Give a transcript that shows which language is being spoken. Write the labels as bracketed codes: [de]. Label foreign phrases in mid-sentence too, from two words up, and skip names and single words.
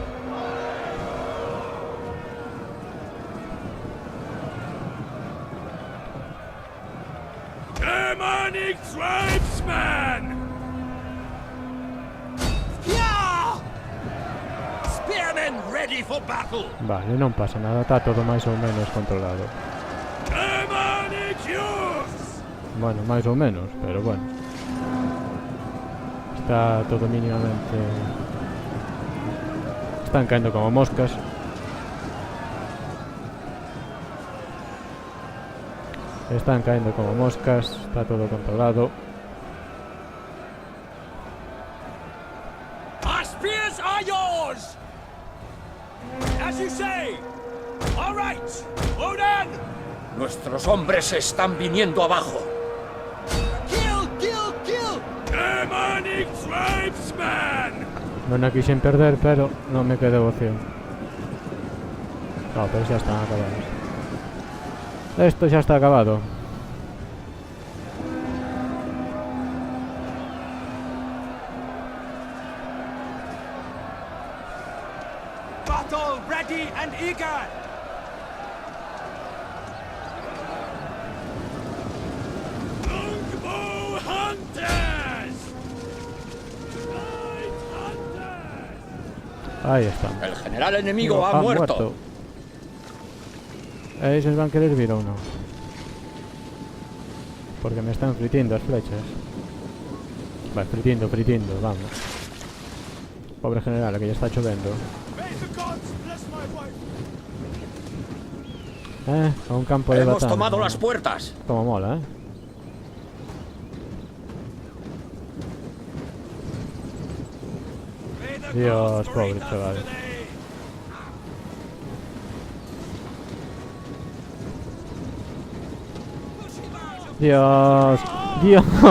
[en] Demonic tribesmen! Yeah! Spearmen ready for battle! [gl] Vale, non pasa nada, está todo máis ou menos controlado. [en] Demonic youths! [gl] Bueno, máis ou menos, pero bueno. Está todo mínimamente... Están caendo como moscas. Están caendo como moscas, está todo controlado. [en] Our spears are yours! As you say! All right! Odin! [es] Nuestros hombres están viniendo abajo. [en] Kill! Kill! Kill! Demonic tribesmen! [gl] Non a quixen perder, pero non me quedou opción. No, pero xa están acabados. Esto xa está acabado. [en] Battle ready and eager! Longbow hunters! Night hunters! [gl] Aí están. [es] El general enemigo ha muerto. [gl] Eles van querer vir ou non? Porque me están fritindo as flechas. Vai, fritindo, vamos. Pobre general, que ya está chovendo. [en] May the gods bless my wife! [es] A un campo de Hemos batalla. tomado las puertas. Como mola, [en] May the [es] Dios, [en] gods [es] pobre [en] greet us [es] chaval. [en] today! [es] Dios. Dios.